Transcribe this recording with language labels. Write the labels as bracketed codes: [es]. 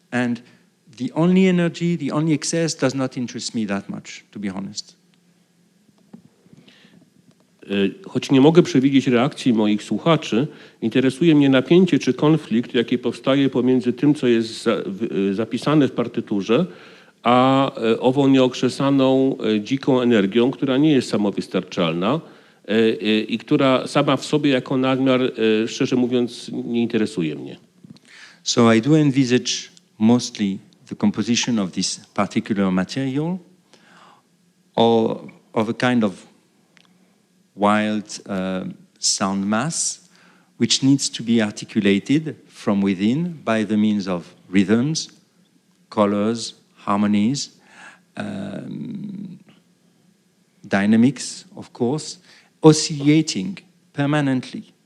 [en] And the only energy, the only excess does not interest me that much, to be honest. [pl] Choć nie mogę przewidzieć reakcji moich słuchaczy, interesuje mnie napięcie czy konflikt, jaki powstaje pomiędzy tym, co jest zapisane w partyturze, a ową nieokrzesaną, dziką energią, która nie jest samowystarczalna i która sama w sobie jako nadmiar, szczerze mówiąc, nie interesuje mnie. [en] So I do envisage mostly the composition of this particular material or of a kind of wild sound mass which needs to be articulated from within by the means of rhythms, colors, harmonies, dynamics, of course, oscillating permanently